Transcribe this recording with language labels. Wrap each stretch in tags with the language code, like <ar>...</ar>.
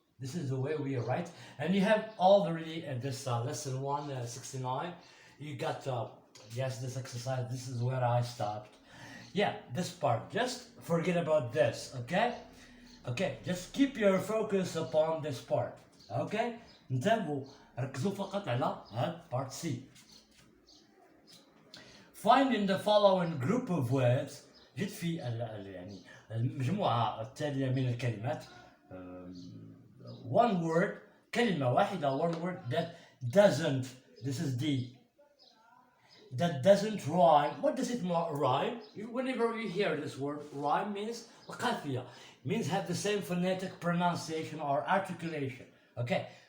<en>This is the way we write. And you have already this lesson 169. You got, yes, this exercise. This is where I stopped. Yeah, this part. Just forget about this, okay? Okay, just keep your focus upon this part. Okay?</en> <ar>انتبهوا ركزوا فقط على هاد</ar> <en>part C. Find in the following group of words.</en> <ar>جد في يعني المجموعة التالية من الكلمات.</ar> <en>One word,</en> <ar>كلمة واحدة,</ar> <en>one word that doesn't, this is D, that doesn't rhyme. What does it rhyme? Whenever you hear this word, rhyme means</en> <ar>القافية,</ar> <en>means have the same phonetic pronunciation or articulation, okay?</en>